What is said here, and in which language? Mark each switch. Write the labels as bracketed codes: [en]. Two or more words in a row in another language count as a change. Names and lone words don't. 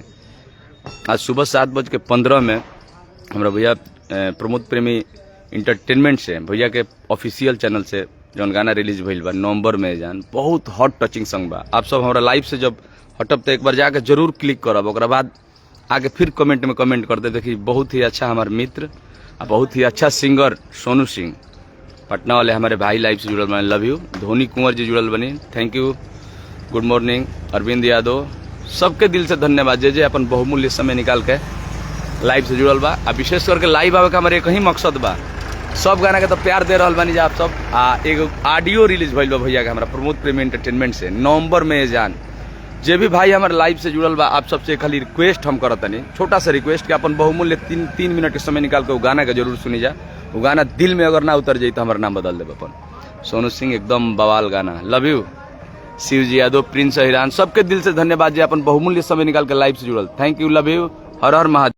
[bho] आज सुबह 7:15 में हमारा भैया प्रमोद प्रेमी इंटरटेनमेंट से भैया के ऑफिशियल चैनल से जौन गाना रिलीज भइल बा नवंबर में जान, बहुत [en] hot touching song [bho] बा। आप सब हमारा लाइव से जब हटब तो एक बार जाके जरूर क्लिक करब, ओकरा बाद आगे फिर कमेंट में कमेंट कर दे। देखिए बहुत ही अच्छा हमारे मित्र, बहुत ही अच्छा सिंगर सोनू सिंह पटना वाले हमारे भाई लाइव से जुड़ल बने, [en] love you. [bho] धोनी कुंवर जी जुड़ल बनी, [en] thank you. good morning [bho] अरविंद यादव, सबके दिल से धन्यवाद जे अपन बहुमूल्य समय निकाल के लाइव से जुड़ल बा। आ विशेष करके लाइव आवे का हमारे एक ही मकसद बा, सब गाना के तो प्यार दे रहल बानी जा आप सब। एगो ऑडियो रिलीज भइल बा भैया के हमारा प्रमोद प्रेमी एंटरटेनमेंट से नवंबर में जान। जे भी भाई हमारे लाइव से जुड़ल बा आप सबसे खाली रिक्वेस्ट हम करतनी, छोटा सा रिक्वेस्ट कि अपन बहुमूल्य 3 मिनट के समय निकाल के वो गाना के जरूर सुनी जा। वो गाना दिल में अगर ना उतर जाए तो हमारा नाम बदल देब अपन। सोनू सिंह एकदम बवाल गाना, [en] love you. [bho] शिवजी यादव, प्रिंस हिरान, सबके दिल से धन्यवाद जी अपन बहुमूल्य समय निकाल के लाइव से जुड़ल, [en] thank you, love you. [bho] हर हर महादेव।